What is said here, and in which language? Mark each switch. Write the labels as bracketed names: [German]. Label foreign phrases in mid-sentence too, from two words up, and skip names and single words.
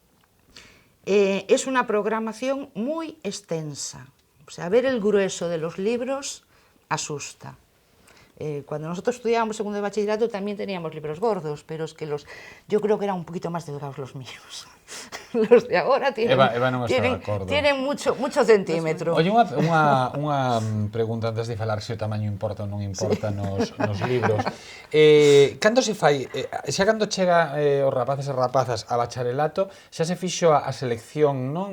[Spanish] Es una programación muy extensa. O sea, ver el grueso de los libros asusta. Cuando nosotros estudiábamos segundo de bachillerato también teníamos libros gordos, pero es que yo creo que eran un poquito más delgados los míos. Los de agora tienen, [Galician] Eva non está de acordo. [Spanish] Tienen mucho centímetro. [Galician] Oye, unha pregunta antes de falar se o tamaño importa ou non importa nos libros. Cando se fai, xa cando chega os rapaces e rapazas a bacharelato, xa se fixo a selección, non?